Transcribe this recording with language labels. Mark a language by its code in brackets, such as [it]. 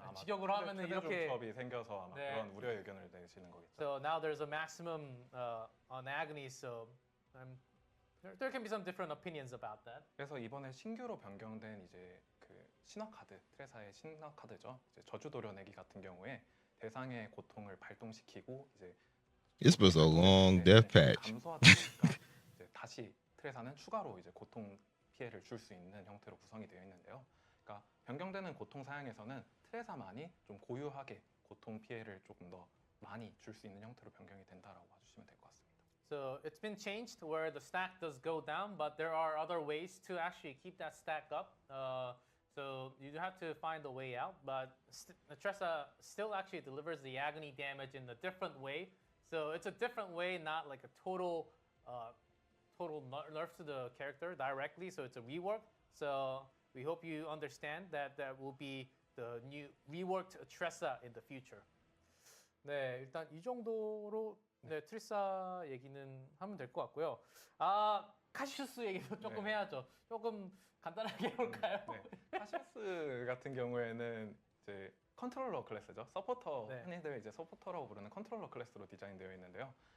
[ko] 직역으로 하면은 이렇게 조합이 생겨서 아마 네. 그런 우려 의견을 내시는 거겠죠. [en] So now there's a maximum on agony. So there can be some different opinions about that. [ko] 그래서 이번에 신규로 변경된 이제 그 신화 카드, 트레사의 신화 카드죠. 이제 저주 도려내기 같은 경우에 대상의 고통을 발동시키고 이제 [en] This was a long death patch. [ko] 감소하다 보니까 이제 다시 트레사는 추가로 이제 고통 피해를 줄 수 있는 형태로 구성이 되어 있는데요. 그러니까 변경되는 고통 사양에서는 트레사만이 좀 고유하게 고통 피해를 조금 더 많이 줄 수 있는 형태로 변경이 된다라고 봐주시면 될 것 같습니다. [en] So it's been changed where the stack does go down, but there are other ways to actually keep that stack up. So you have to find a way out, but Tressa still actually delivers the agony damage in a different way. So it's a different way, not like a total nerf to the character directly. So it's a rework. So we hope you understand that that will be the new reworked Tressa in the future. [ko] 네, 일단 이 정도로 트리사 얘기는 하면 될 것 같고요. 카시우스 얘기도 조금 해야죠. 조금 간단하게 해볼까요? 네. 카시우스 같은 경우에는 이제 컨트롤러 클래스죠. 서포터, 흔히들 이제 서포터라고 부르는 컨트롤러 클래스로 디자인되어 있는데요.